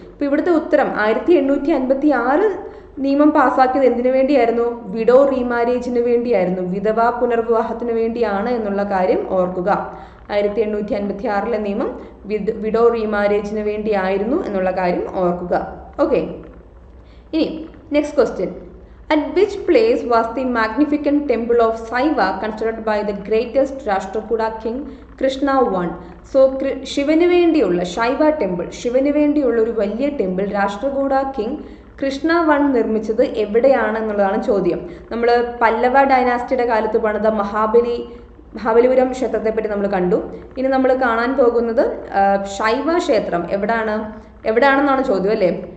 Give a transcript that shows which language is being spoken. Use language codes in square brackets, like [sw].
[ml] ഇപ്പോൾ ഇവിടുത്തെ ഉത്തരം 1856 നിയമം പാസ്സാക്കിയത് എന്തിനു വേണ്ടിയായിരുന്നു? വിഡോ റീമാരേജിന് വേണ്ടിയായിരുന്നു, വിധവാ പുനർവിവാഹത്തിന് വേണ്ടിയാണ് എന്നുള്ള കാര്യം ഓർക്കുക. 1856 നിയമം വിഡോ റീമാരേജിന് വേണ്ടിയായിരുന്നു എന്നുള്ള കാര്യം ഓർക്കുക. ഓക്കെ. ഇനി next question. [en] At which place was the magnificent temple of Saiva constructed by the greatest Rashtrakuta king Krishna I? So [ml] ശിവന് വേണ്ടിയുള്ള ശൈവ ടെമ്പിൾ, ശിവന് വേണ്ടിയുള്ള ഒരു വലിയ temple Rashtrakuta king Krishna I നിർമ്മിച്ചത് എവിടെയാണ് എന്നുള്ളതാണ് ചോദ്യം. നമ്മൾ പല്ലവ ഡൈനാസ്റ്റിയുടെ കാലത്ത് പണിത മഹാബലിപുരം ക്ഷേത്രത്തെ പറ്റി നമ്മൾ കണ്ടു. ഇനി നമ്മൾ കാണാൻ പോകുന്നത് ശൈവ ക്ഷേത്രം എവിടെയാണെന്നാണ് ചോദ്യം അല്ലേ.